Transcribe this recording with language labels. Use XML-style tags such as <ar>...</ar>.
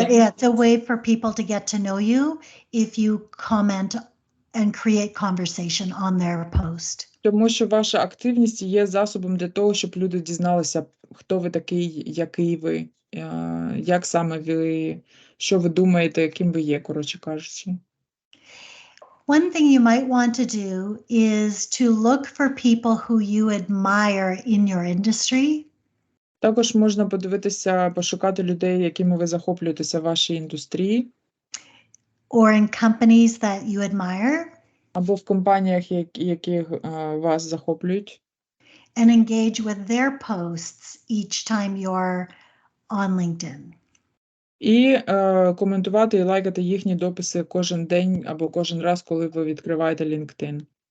<en>It's a way for people to get to know you if you comment and create conversation on their post.</en> <uk>Тому що ваша активність є засобом для того, щоб люди дізналися, хто ви такий, який ви, як саме ви, що ви думаєте, ким ви є, коротше кажучи.</uk> <en>One thing you might want to do is to look for people who you admire in your industry.</en> <uk>Також можна подивитися, пошукати людей, якими ви захоплюєтеся в вашій індустрії.</uk> <en>Or in companies that you admire.</en> <uk>Або в компаніях, які вас захоплюють.</uk> <en>And engage with their posts each time you're on LinkedIn.</en> <uk>І коментувати і лайкати їхні дописи кожен день або кожен раз, коли ви відкриваєте LinkedIn.</uk>